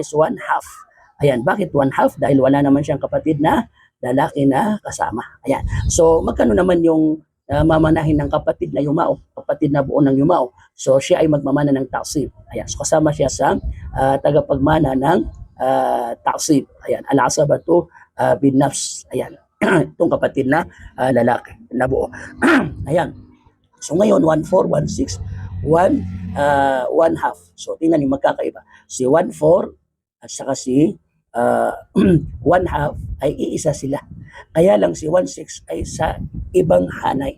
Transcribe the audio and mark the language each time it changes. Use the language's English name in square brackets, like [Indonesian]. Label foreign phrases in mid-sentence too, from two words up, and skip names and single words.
[Filipino] So 1/2. Ayan, bakit 1/2? Dahil wala naman siyang kapatid na lalaki na kasama. Ayan, so magkano naman yung mamanahin ng kapatid na yumao, kapatid na buo ng yumao? So siya ay magmamana ng ta'sib. Ayan, so kasama siya sa tagapagmana ng ta'sib. Ayan, [Arabic] العصبة بالنفس. [Filipino] Ayan, itong kapatid na lalaki na buo. Ayan, so ngayon 1/4, 1/6, 1/2. So tingnan niyo, magkakaiba. Si 1/4 at saka si 1/2 ay iisa sila. Kaya lang si 1/6 ay sa ibang hanay.